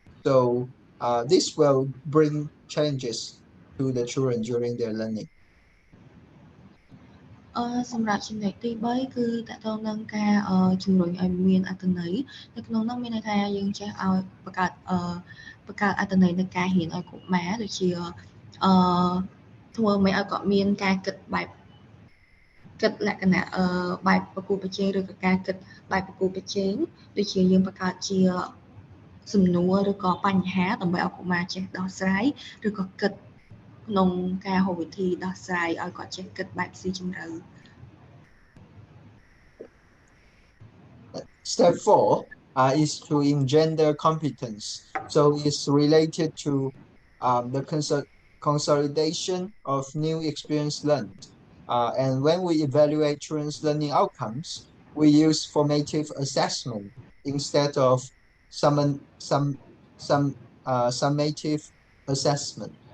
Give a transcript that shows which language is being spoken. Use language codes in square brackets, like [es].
[en] So this will bring changes to the children during their learning. [km] សម្រាប់ចំណុចទី3គឺតកតងនឹងការជំរុញឲ្យមានអត្ថន័យនៅក្នុងនោះមានន័យថាយើងចេះឲ្យបង្កើតអត្ថន័យនៃការរៀនឲ្យកុមារដូចជាធ្វើឲ្យគាត់មានការគិតបែបគិតលក្ខណៈបែបប្រគល់ប្រជែងឬក៏ការគិតបែបប្រគល់ប្រជែងដូចជាយើងបង្កើតជាសំណួរឬក៏បញ្ហាដើម្បីឲ្យកុមារចេះដោះស្រាយឬក៏គិតក្នុងការហៅវិធីដោះស្រាយឲ្យគាត់ចេះគិតបែបស៊ីជម្រៅ [en] Step 4 is to engender competence. So it's related to the consolidation of new experience learned. And when we evaluate children's learning outcomes, we use formative assessment instead of summative assessment.